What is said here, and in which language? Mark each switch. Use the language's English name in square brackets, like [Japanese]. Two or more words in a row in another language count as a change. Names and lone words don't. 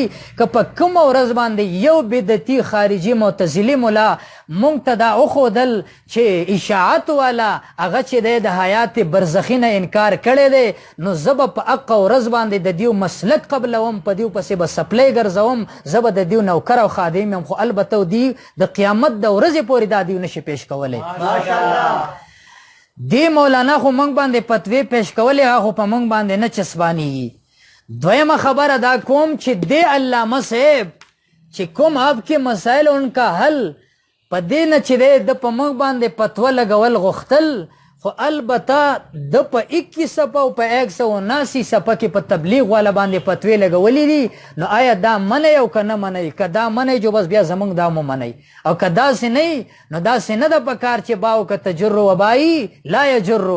[Pashto] که په کومه ورځ باندې یو بدعتي خارجي معتزلي ملا موږ ته دا وښودل چې اشاعت والا هغه چې دی د حیات برزخي نه انکار کړی دی، نو زه به په حقه ورځ باندې د دیو مسلک قبلوم، په دیو پسې به سپلی ګرځوم، زه به د دیو نوکر او خادم یم. خو البته دی د قیامت د ورځې پورې دا دیو نشي پیش کولی. دی مولانا خو موږ باندې فتوی پیش کولی، هغه خو په موږ باندې نه چسبانیږي. دویمه خبره دا کوم چې دی علامه صاحب چې کوم آپ کے مسائل ان کا حل په دې نه چې دی د په موږ باندې فتوه لګول غوښتل، خو البته د په 21 صفحه او په 179 صفحه کې په تبلیغ والا باندې فتوی لګولې دي. نو آیا دا منئ او که نه منئ؟ که دا منئ جو بس بیا زمونږ دا مو منئ، او که داسې نه وي نو داسې نه ده پکار چې باو که تجر وبایي لا یجرو.